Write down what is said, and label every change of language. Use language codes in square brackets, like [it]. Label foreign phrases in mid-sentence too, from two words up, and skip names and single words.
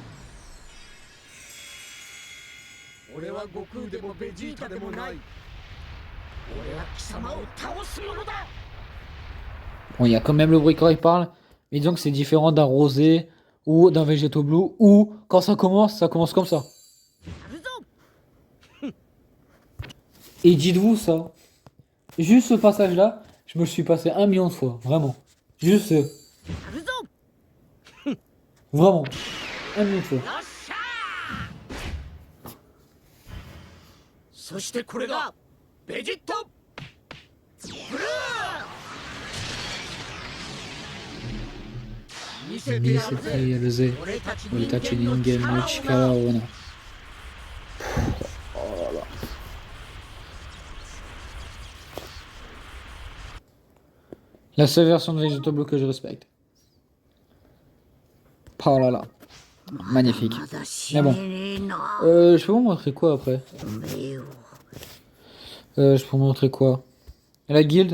[fr] Bon, il y a quand même le bruit quand il parle, mais disons que c'est différent d'un rosé ou d'un Vegeto Blue, ou quand ça commence comme ça. Et dites-vous ça, juste ce passage-là, je me le suis passé 1 million de fois, vraiment. Juste vraiment, 1 million de fois. [ja] そしてこれがベジットブルー見せてやるぜやるぜ俺たち人間の力をな。 [fr] La seule version de Vegeto Blue que je respecte. Oh là là. Magnifique. Mais bon. Je peux vous montrer quoi après Je peux vous montrer quoi La guilde.